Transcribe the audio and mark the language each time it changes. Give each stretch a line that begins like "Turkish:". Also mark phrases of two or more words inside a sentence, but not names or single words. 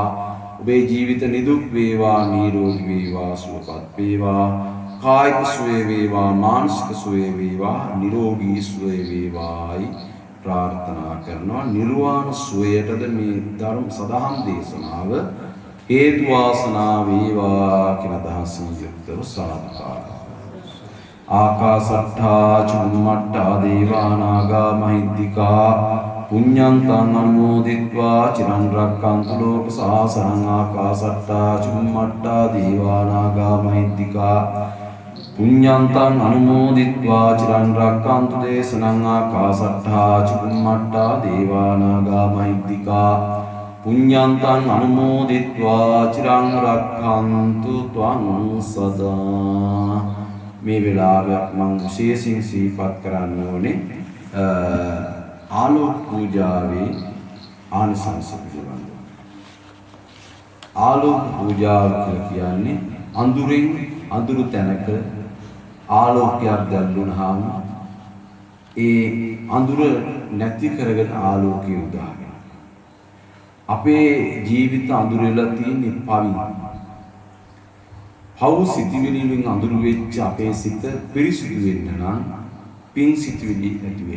Sinhala: ඔබේ ජීවිත නිදුක් වේවා, නිරෝගී වේවා, සුවපත් වේවා. කායික සුවය වේවා, මානසික සුවය වේවා, නිරෝගී සුවය වේවායි ප්‍රාර්ථනා කරනවා. නිර්වාණ සුවයටද මේ ධර්ම සදහම් දේශනාව හේතු වාසනා වේවා කියන අදහසින් යුක්තව සාදුකාරයි.
Pali: ආකාසට්ඨා චුම්මට්ඨා දේවා නාග මහිද්దికා පුඤ්ඤන්තං අනුමෝදිත්වා චිරන් රක්ඛන්තු ලෝක සාසනං. ආකාසට්ඨා චුම්මට්ඨා දේවා නාග මහිද්దికා පුඤ්ඤන්තං අනුමෝදිත්වා චිරන් රක්ඛන්තු දේශනං. ආකාසට්ඨා චුම්මට්ඨා දේවා නාග මහිද්దికා පුඤ්ඤන්තං අනුමෝදිත්වා චිරන් රක්ඛන්තු ත්වං සදා.
Sinhala: මේ වෙලාවේ මම විශේෂයෙන් සිහිපත් කරන්න ඕනේ ආලෝක පූජාවේ ආනිසංස පිළිබඳව. ආලෝක පූජාව කියලා කියන්නේ අඳුරෙන් අඳුරු තැනක ආලෝකයක් දැල්ුණාම ඒ අඳුර නැති කරගෙන ආලෝකය උදාගෙන අපේ ජීවිත අඳුර වෙලා තියෙන පවි පව් සිතිවිලි වලින් අඳුර වෙච්ච අපේ සිත පිරිසිදු වෙන්න නම් පින් සිතිවිලි ඇති වෙන්න.